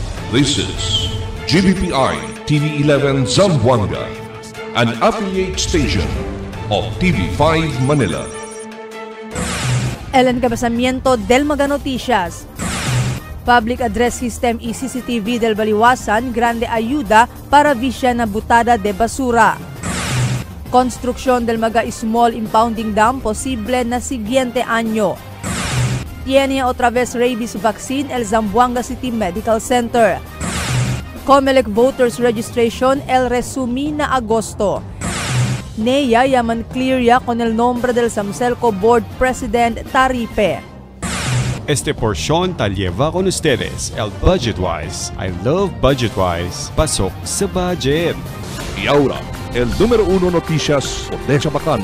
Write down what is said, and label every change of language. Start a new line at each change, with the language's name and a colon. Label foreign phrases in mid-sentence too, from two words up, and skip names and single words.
English: This is GBPI TV11 Zamboanga, an affiliate station of TV5 Manila.
Chavacano: El encabezamiento del Mega Noticias.
English: Public Address System
Chavacano: ECCTV del Baliwasan, grande ayuda para visya na butada de basura. Construction del Mega Small Impounding Dam posible na siguiente año. Tiene otra vez
English: rabies vaccine
Chavacano: el Zamboanga City Medical Center. COMELEC Voters Registration el resumí na agosto. NEA llaman clear ya con el nombre del Samselco Board President Taripe. Este porción ta lleva con ustedes el Budgetwise.
English: I love Budgetwise.
Filipino: Pasok sa budget.
Chavacano: Y ahora, el número 1 noticias de Chabacano.